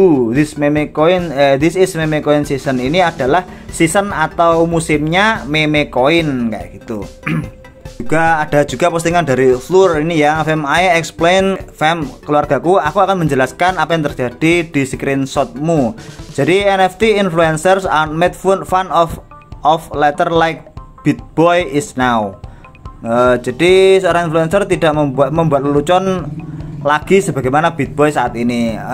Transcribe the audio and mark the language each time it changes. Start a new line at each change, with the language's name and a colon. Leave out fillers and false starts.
English: This is meme coin season.
Indonesian: Ini adalah season atau musimnya meme coin kayak gitu. Ada juga postingan dari Fleur ini ya,
English: I explain
Indonesian: keluargaku, aku akan menjelaskan apa yang terjadi di screenshotmu. Jadi
English: NFT influencers are made fun of later like BitBoy is now.
Indonesian: Jadi seorang influencer tidak membuat lelucon lagi sebagaimana BitBoy saat ini.